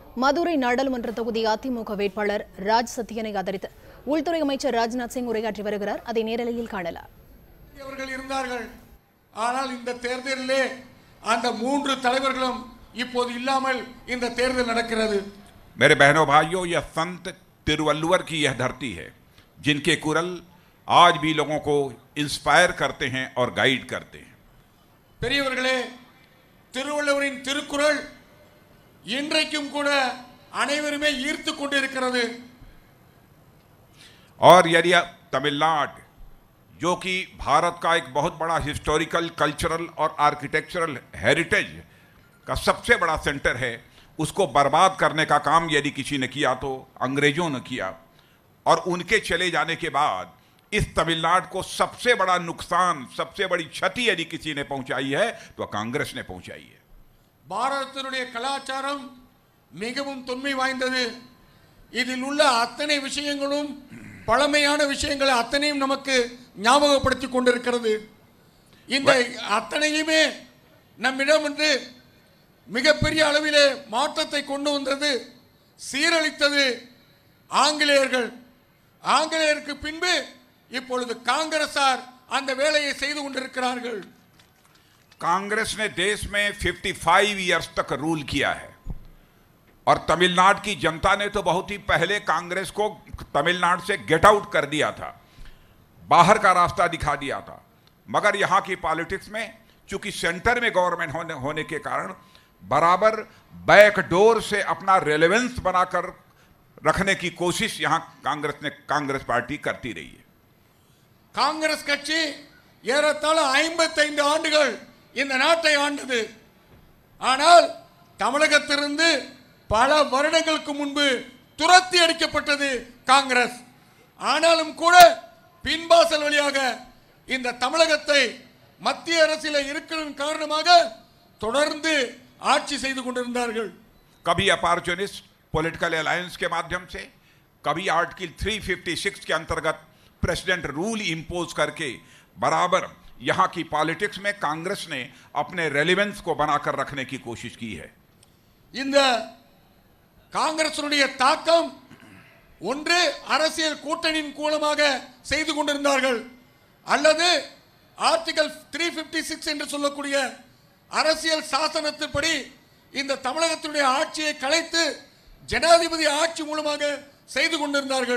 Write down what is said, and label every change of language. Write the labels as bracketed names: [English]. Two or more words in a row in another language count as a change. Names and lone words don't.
[Tamil] மதுரை நாடாளுமன்ற தொகுதி அதிமுக வேட்பாளர் ராஜ் சத்யனை ஆதரித்து உள்துறை அமைச்சர் ராஜ்நாத் சிங் உரையாற்றி வருகிறார். அதை நேரலையில் காணலாம். அவர்கள் இருந்தார்கள். ஆனால் இந்த தேர்தலிலே அந்த மூன்று தலைவர்களும் இப்போது இல்லாமல் இந்த தேர்தல் நடக்கிறது. [Hindi] मेरे बहनों भाइयों, यह संत तिरुवल्लुवर की यह धरती है जिनके कुरल आज भी लोगों को इंस्पायर करते हैं और गाइड करते हैं. [Tamil] பெரியவர்களே, திருவள்ளுவரின் திருக்குறள் இன்றைக்கும் கூட அனைவருமே ஈர்த்து கொண்டிருக்கிறது. [Hindi] और यदि तमिलनाडु जो कि भारत का एक बहुत बड़ा [English] historical, cultural [Hindi] और [English] architectural heritage [Hindi] का सबसे बड़ा सेंटर है, उसको बर्बाद करने का काम यदि किसी ने किया तो अंग्रेजों ने किया. और उनके चले जाने के बाद इस तमिलनाडु को सबसे बड़ा नुकसान, सबसे बड़ी क्षति यदि किसी ने पहुंचाई है तो कांग्रेस ने पहुंचाई है. [Tamil] பாரதத்தினுடைய கலாச்சாரம் மிகவும் தொன்மை வாய்ந்தது. இதில் உள்ள அத்தனை விஷயங்களும் பழமையான விஷயங்களை அத்தனையும் நமக்கு ஞாபகப்படுத்திக் கொண்டிருக்கிறது. இந்த அத்தனையுமே நம்மிடம் வந்து மிகப்பெரிய அளவிலே மாற்றத்தை கொண்டு வந்தது, சீரழித்தது ஆங்கிலேயர்கள். ஆங்கிலேயருக்கு பின்பு இப்பொழுது காங்கிரசார் அந்த வேலையை செய்து கொண்டிருக்கிறார்கள். [Hindi] कांग्रेस ने देश में 55 इयर्स तक रूल किया है और तमिलनाडु की जनता ने तो बहुत ही पहले कांग्रेस को तमिलनाडु से [English] get out [Hindi] कर दिया था, बाहर का रास्ता दिखा दिया था. मगर यहां की पॉलिटिक्स में चूंकि सेंटर में गवर्नमेंट होने के कारण बराबर बैकडोर से अपना रेलेवेंस बनाकर रखने की कोशिश यहां कांग्रेस पार्टी करती रही है. [Tamil] காங்கிரஸ் கட்சி ஏறத்தாழ 55 ஆண்டுகள் இந்த நாட்டை ஆண்டது. ஆனால் தமிழகத்திலிருந்து பல வருடங்களுக்கு முன்பு துரத்தி அடிக்கப்பட்டது காங்கிரஸ். ஆனாலும் கூட பின்வாசல் வழியாக இந்த தமிழகத்தை மத்திய அரசில் இருக்கிற காரணமாக தொடர்ந்து ஆட்சி செய்து கொண்டிருந்தார்கள். [Hindi] कभी [English] opportunist political alliance [Hindi] के माध्यम से, कभी आर्टिकल 356 के अंतर्गत [English] president rule impose [Hindi] करके बराबर यहां की पॉलिटिक्स में कांग्रेस ने अपने रेलेवेंस को बनाकर रखने की कोशिश की है. [Tamil] இந்த காங்கிரசுடைய தாக்கம் ஒன்று அரசியல் கூட்டணியின் மூலமாக செய்து கொண்டிருந்தார்கள், அல்லது ஆர்டிகல் 356 என்று சொல்லக்கூடிய அரசியல் சாசனத்தின்படி இந்த தமிழகத்துடைய ஆட்சியை கலைத்து ஜனாதிபதி ஆட்சி மூலமாக செய்து கொண்டிருந்தார்கள்.